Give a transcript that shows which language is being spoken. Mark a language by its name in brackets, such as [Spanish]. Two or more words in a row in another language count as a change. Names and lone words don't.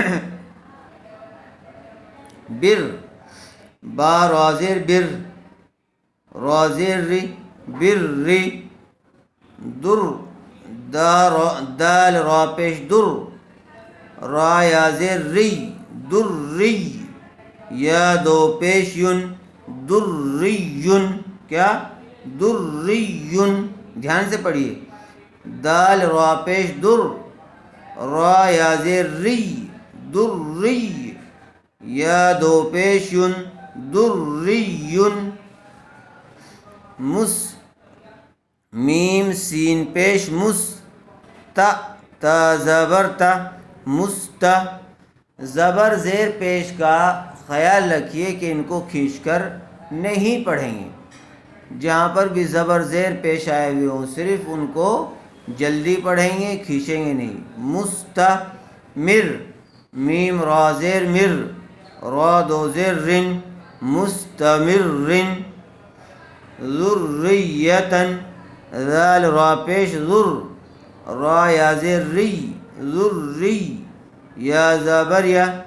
[Urdu] بر، با را زیر بر، را زیر ری، بر ری. در، دال را پیش در، را یا زیر ری، در ری. یا دو پیش یون، در ری یون. کیا؟ در ری یون. دھیان سے پڑھیے. دال را پیش در، را یا زیر ری، در ری. یا دو پیش یون، در ری یون. مس میم سین پیش مس تا تا زبر تا مستا زبر زیر پیش کا خیال رکھیے کہ ان کو کھینچ کر نہیں پڑھیں گے. جہاں پر بھی زبر زیر پیش آئے ہوئے ہوں صرف ان کو جلدی پڑھیں گے، کھینچیں گے نہیں. مستمر میم را زیر مر را دو زیر رن مستمر رن. ذریتن ذال را پیش ذر را یا زیر ری ذری یا زبر یا